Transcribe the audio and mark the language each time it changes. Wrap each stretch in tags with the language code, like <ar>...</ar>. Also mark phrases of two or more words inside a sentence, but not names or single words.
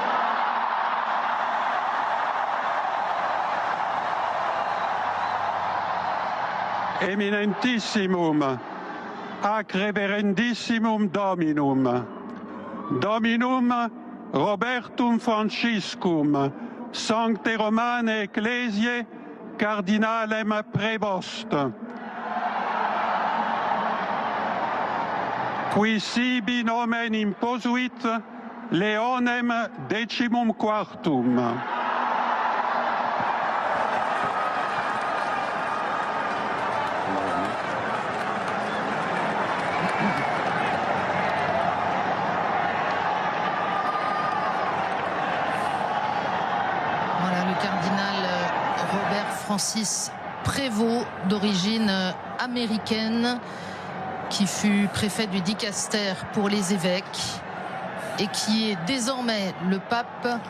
<la>Eminentissimum ac reverendissimum Dominum, Dominum Robertum Franciscum, Sancte Romane Ecclesiae, Cardinalem Prevost, qui sibi nomen imposuit Leonem decimum quartum.</la> <fr>Voilà le cardinal Robert Francis Prévost, d'origine américaine, qui fut préfet du Dicaster pour les évêques et qui est désormais le pape</fr>